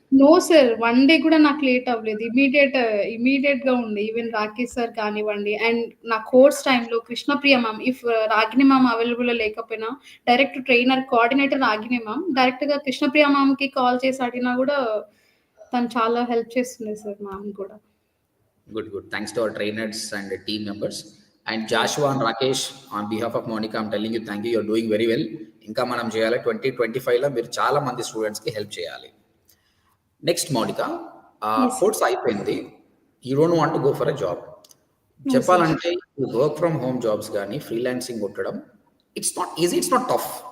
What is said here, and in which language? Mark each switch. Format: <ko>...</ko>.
<te>No sir. 1 day కూడా నాకు late అవ్వలేదు. ఇమ్మీడియేట్‌గా ఉంది. ఈవెన్ రాకేష్ సార్ కానివ్వండి అండ్ నా కోర్స్ టైమ్‌లో కృష్ణప్రియ మ్యామ్ రాగిణి మ్యామ్ అవైలబుల్‌లో లేకపోయినా డైరెక్ట్ కోఆర్డినేటర్ రాగిణి మ్యామ్. డైరెక్ట్‌గా కృష్ణప్రియ మ్యామ్‌కి కాల్ చేసి అడిగినా కూడా తను చాలా హెల్ప్ చేస్తుంది సార్ మ్యామ్ కూడా.</te> <en>Good, good. Thanks to our trainers and the team members. And Joshua and Rakesh, on behalf of Monica, I'm telling you, thank you. You're doing very well.</en> <te>ఇంకా మనం చేయాలి 2025లో మీరు చాలా మంది స్టూడెంట్స్కి హెల్ప్ చేయాలి. Next Mounika,</te> <en>Yes, sir.</en> <te>Course అయిపోయింది.</te> <en>You don't want to go for a job. No, sir.</en> <te>చెప్పాలంటే వర్క్ ఫ్రమ్ హోమ్ జాబ్స్ కానీ ఫ్రీలాన్సింగ్ కొట్టడం</te> <en>It's not easy, it's not tough.</en>